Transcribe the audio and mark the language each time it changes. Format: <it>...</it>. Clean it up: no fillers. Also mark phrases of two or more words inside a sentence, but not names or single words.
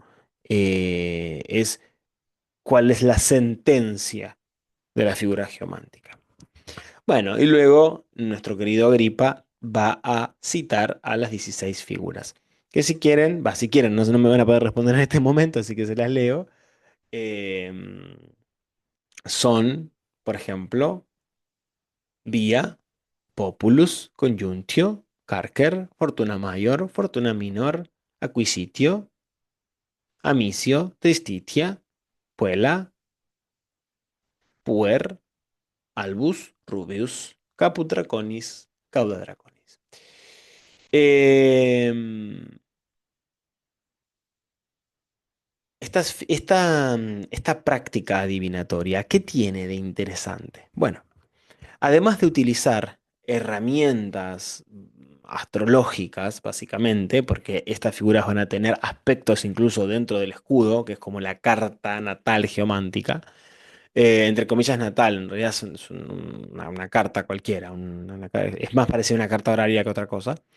<es>Es cuál es la sentencia de la figura geomántica. Bueno, y luego nuestro querido Agripa va a citar a las 16 figuras. Que si quieren, si quieren, no, no me van a poder responder en este momento, así que se las leo. Em, Son, por ejemplo, Via, Populus, Conjuntio, Carcer, Fortuna Mayor, Fortuna Minor, Acquisitio, Amicio, Tristitia, Puella, Puer, Albus, Rubius, Caput Draconis, Cauda Draconis. Em, esta práctica adivinatoria, ¿qué tiene de interesante? Bueno, además de utilizar herramientas astrológicas, básicamente, porque estas figuras van a tener aspectos incluso dentro del escudo, que es como la carta natal geomántica, entre comillas natal, en realidad una carta cualquiera, es más parecida a una carta horaria que otra cosa.</es>